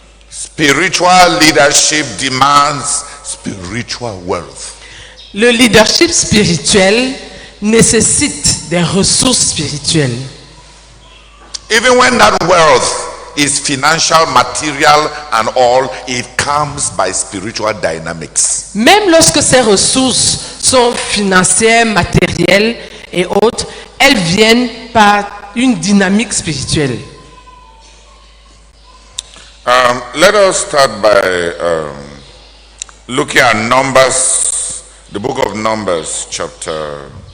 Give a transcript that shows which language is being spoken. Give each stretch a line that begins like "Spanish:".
English: Spiritual leadership demands spiritual wealth.
French: Le leadership spirituel nécessite des ressources spirituelles.
English: Even when that wealth is financial, material and all, it comes by spiritual dynamics.
French: Même lorsque ces ressources sont financières, matérielles et autres, elles viennent par une dynamique spirituelle.
English: Let us start by looking at Numbers, the book of Numbers, chapter